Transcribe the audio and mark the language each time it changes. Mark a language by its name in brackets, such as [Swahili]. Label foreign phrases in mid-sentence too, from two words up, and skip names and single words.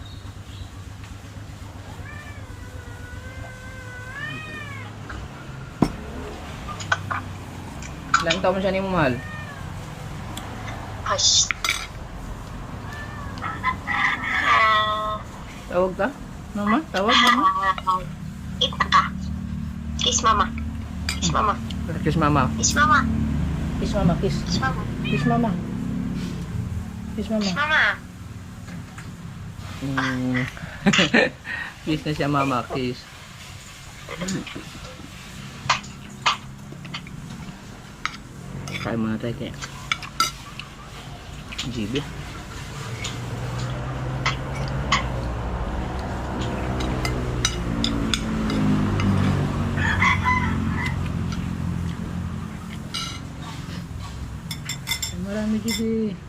[Filipino] Ilang taon siya ni mo, mahal? [English] Hush. [Filipino] Tawag ka? Mama? Tawag, mama? Ita ka. [English] Kiss mama. Kiss mama. Kiss mama. Kiss mama. Kiss mama, kiss. Kiss mama. Kiss mama. Kiss mama. Kiss mama. [Filipino] Kiss na siya, mama. Kiss. Kain muna tayo kaya GB. Marami GB.